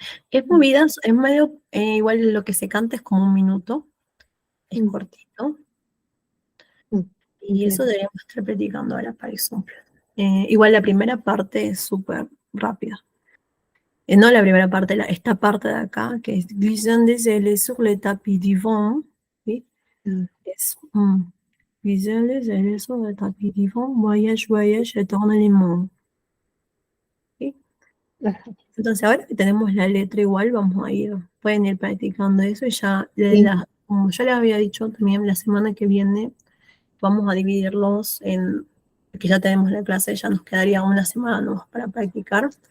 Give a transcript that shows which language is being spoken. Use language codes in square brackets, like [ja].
[es] Es movida, es medio, igual lo que se canta es como 1 minuto, es cortito. Y eso Bien. deberíamos estar practicando ahora para ejemplo. Igual la primera parte es súper rápida. No la primera parte, esta parte de acá, que es [fr] glissant des ailes sur le tapis du vent, [es] ¿sí? [fr] Es glissant des ailes sur le tapis du vent, voyage, voyage, éternellement. [es] ¿Sí? Ajá. Entonces ahora que tenemos la letra igual, pueden ir practicando eso y ya, Sí. como ya les había dicho también, la semana que viene vamos a dividirlos que ya tenemos la clase, ya nos quedaría una semana nomás para practicar.